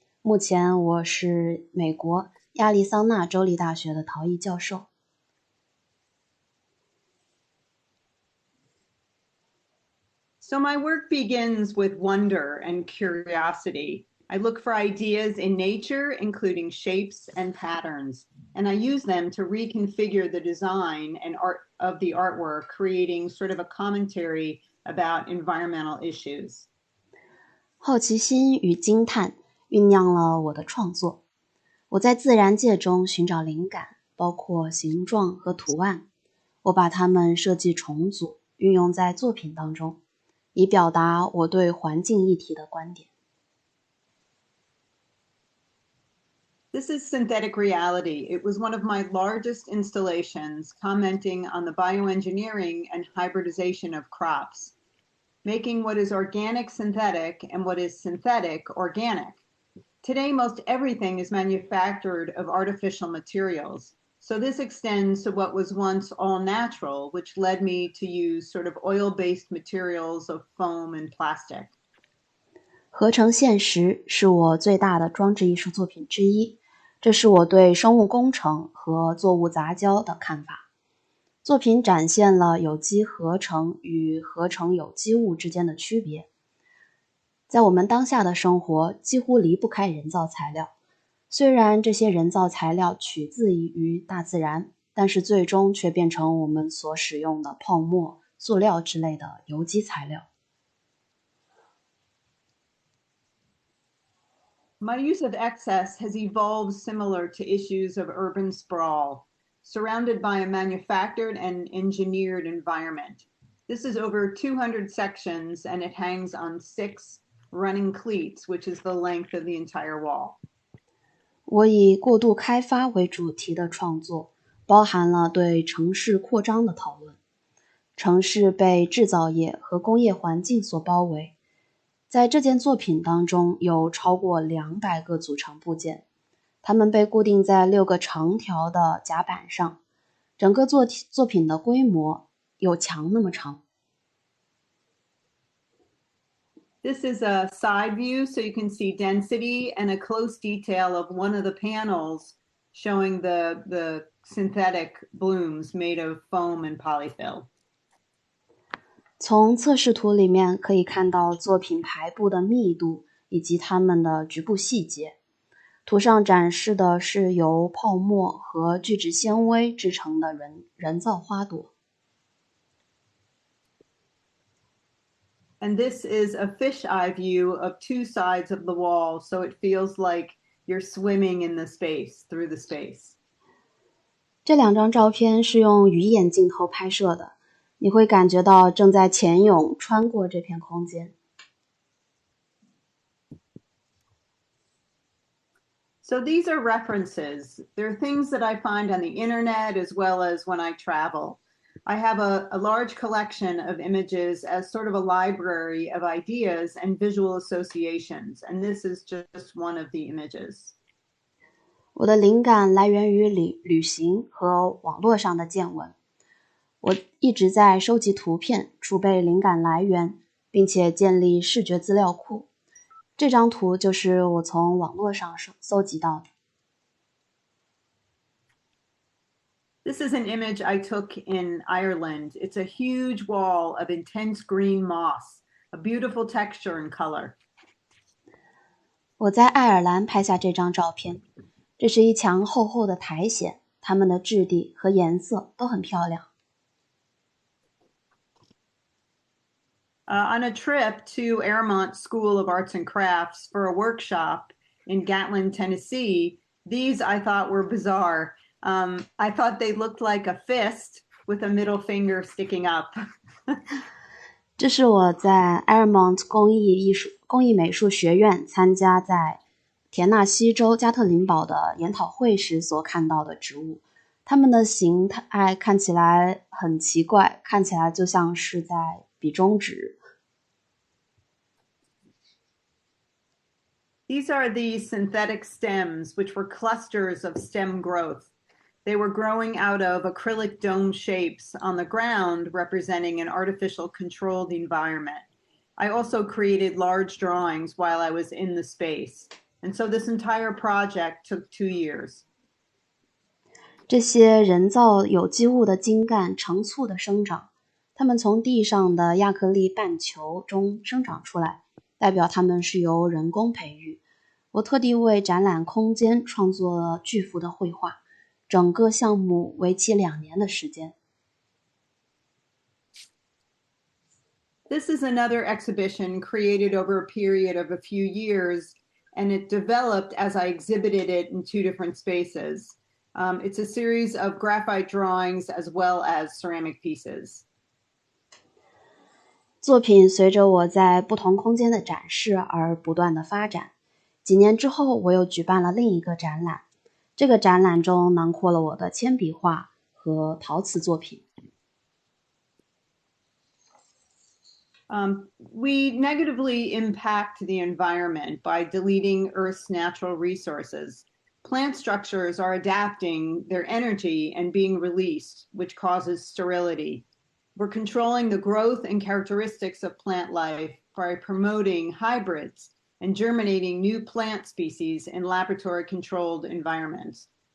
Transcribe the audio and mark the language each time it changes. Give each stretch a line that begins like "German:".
Chinese: 目前我是美国亚利桑那州立大学的陶艺教授。
English: So my work begins with wonder and curiosity. I look for ideas in nature, including shapes and patterns, and I use them to reconfigure the design and art of the artwork, creating sort of a commentary about environmental issues.
Chinese: 好奇心与惊叹酝酿了我的创作。我在自然界中寻找灵感，包括形状和图案。我把它们设计重组，运用在作品当中，以表达我对环境议题的观点。
English: This is Synthetic Reality. It was one of my largest installations commenting on the bioengineering and hybridization of crops, making what is organic synthetic and what is synthetic organic. Today, most everything is manufactured of artificial materials. So this extends to what was once all natural, which led me to use sort of oil-based materials of foam and plastic.
Chinese: 合成现实是我最大的装置艺术作品之一，这是我对生物工程和作物杂交的看法。作品展现了有机合成与合成有机物之间的区别。在我们当下的生活几乎离不开人造材料，虽然这些人造材料取自于大自然，但是最终却变成我们所使用的泡沫、塑料之类的有机材料。
English: My use of excess has evolved similar to issues of urban sprawl, surrounded by a manufactured and engineered environment. This is over 200 sections and it hangs on 6 running cleats, which is the length of the entire wall.
Chinese: 我以过度开发为主题的创作，包含了对城市扩张的讨论。城市被制造业和工业环境所包围。在这件作品当中有超过200个组成部件，它们被固定在6个长条的甲板上，整个作品的规模有墙那么长。
English: This is a side view, so you can see density and a close detail of one of the panels showing the synthetic blooms made of foam and polyfill.
Chinese: 从测试图里面可以看到作品排布的密度以及它们的局部细节。图上展示的是由泡沫和聚酯纤维制成的人造花朵。
English: And this is a fisheye view of 2 sides of the wall, so it feels like you're swimming in the space, through the space.
Chinese: 这2张照片是用鱼眼镜头拍摄的，你会感觉到正在潜泳穿过这片空间。
English: So these are references. They're things that I find on the internet as well as when I travel. I have a large collection of images as sort of a library of ideas and visual associations, and this is just one of the images.
Chinese: 我的灵感来源于旅行和网络上的见闻。我一直在收集图片，储备灵感来源，并且建立视觉资料库。这张图就是我从网络上搜集到的。
English: This is an image I took in Ireland. It's a huge wall of intense green moss, a beautiful texture and color.
Chinese: 我在爱尔兰拍下这张照片，这是一墙厚厚的苔藓，它们的质地和颜色都很漂亮。
English: On a trip to Airmont School of Arts and Crafts for a workshop in Gatlin, Tennessee, these I thought were bizarre. I thought they looked like a fist with a middle finger sticking up.
Chinese: 这是我在 Airmont 工艺美术学院参加在田纳西州加特林堡的研讨会时所看到的植物，它们的形态看起来很奇怪，看起来就像是在比中指。
English: These are the synthetic stems, which were clusters of stem growth. They were growing out of acrylic dome shapes on the ground, representing an artificial controlled environment. I also created large drawings while I was in the space. And so this entire project took 2 years.
Chinese: 这些人造有机物的茎干成簇的生长，它们从地上的亚克力半球中生长出来，代表它们是由人工培育。我特地为展览空间创作了巨幅的绘画，整个项目为期2年的时间。
English: This is another exhibition created over a period of a few years, and it developed as I exhibited it in 2 different spaces. It's a series of graphite drawings as well as ceramic pieces.
Chinese: 作品随着我在不同空间的展示而不断的发展。几年之后，我又举办了另一个展览。这个展览中囊括了我的铅笔画和陶瓷作品。
English: We negatively impact the environment by deleting Earth's natural resources. Plant structures are adapting their energy and being released, which causes sterility. We're controlling the growth and characteristics of plant life by promoting hybrids and germinating new plant species in laboratory-controlled environments.